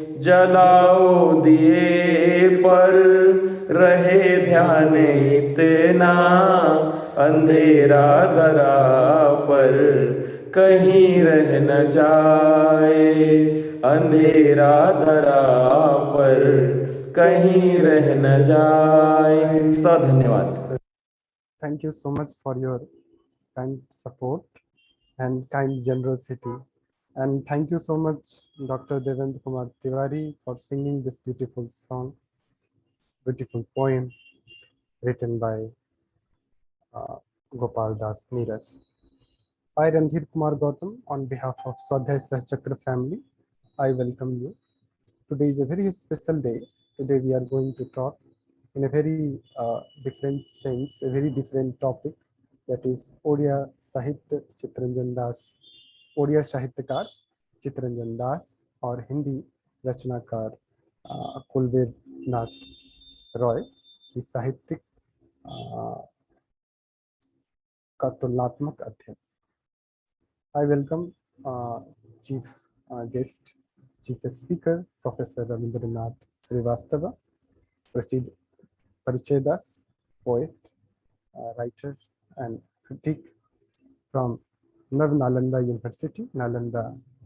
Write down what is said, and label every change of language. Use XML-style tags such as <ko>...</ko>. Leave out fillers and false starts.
<hi>जलाओ दिए पर रहे ध्यान इतना, अंधेरा धरा पर कहीं रह न जाए। अंधेरा धरा पर कहीं रह न जाए। धन्यवाद।</hi> <en>Thank you so much for your kind support and kind generosity. And thank you so much, Dr. Devendra Kumar Tiwari, for singing this beautiful song, beautiful poem written by Gopal Das Neeraj. I, Randhir Kumar Gautam, on behalf of Swadhyay Sahchakra family, I welcome you. Today is a very special day. Today we are going to talk in a very different sense, a very different topic, that is Odia Sahitya Chitranjan Das, Odia Sahityakar Chitranjan Das,</en> <hi>और हिंदी रचनाकार कुलवीर नाथ रॉय की साहित्यिक का तुलनात्मक अध्ययन।</hi> <en>I welcome Chief Guest, Chief Speaker, Professor Ravindranath Srivastava, Parichay Das, poet, writer, and critic from Nalanda University, Nalanda,</en>